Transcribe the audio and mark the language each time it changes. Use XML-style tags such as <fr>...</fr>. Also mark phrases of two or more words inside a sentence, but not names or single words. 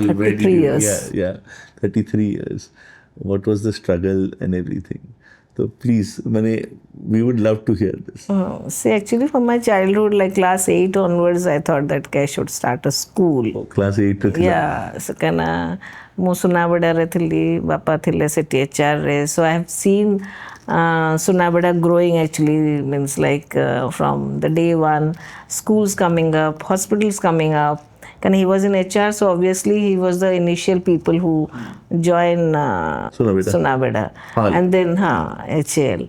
<en>33 years. Yeah, 33 years. What was the struggle and everything? So please, we would love to hear this. See, actually from my childhood, like class 8 onwards, I thought that I should start a school. Oh, class 8 to Yeah, so</en> <or>ମୁଁ ସୁନାବେଡ଼ାରେ ଥିଲି, ବାପା ଥିଲେ ସେଠି HRରେ.</or> <en>So I have seen Sunabeda growing actually, means like from the day one, schools coming up, hospitals coming up. And he was in HR, so obviously he was the initial people who joined Sunabeda. And then HAL.</en>